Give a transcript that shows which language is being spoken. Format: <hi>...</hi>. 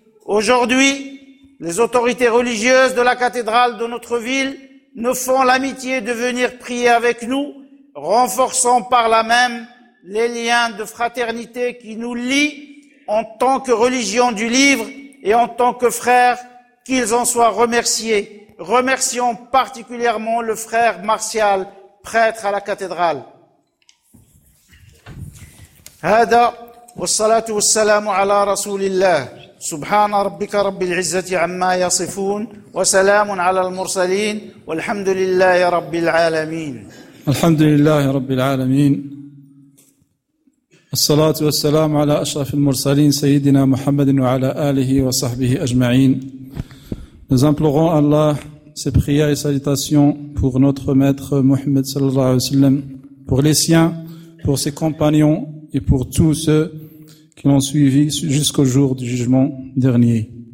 <fr>Aujourd'hui, les autorités religieuses de la cathédrale de notre ville nous font l'amitié de venir prier avec nous, renforçant par là même les liens de fraternité qui nous lient en tant que religion du livre et en tant que frères, qu'ils en soient remerciés. Remercions particulièrement le frère Martial, prêtre à la cathédrale.</fr> <ar>هذا والصلاة والسلام على رسول الله سبحان ربك رب العزة عما يصفون وسلام على المرسلين والحمد لله رب العالمين الحمد لله رب العالمين الصلاة والسلام على أشرف المرسلين سيدنا محمد وعلى آله وصحبه أجمعين</ar> <fr>Nous implorons Allah ses prières et salutations pour notre maître Mohammed sallallahu alayhi wa sallam, pour les siens, pour ses compagnons et pour tous ceux qui l'ont suivi jusqu'au jour du jugement dernier.</fr>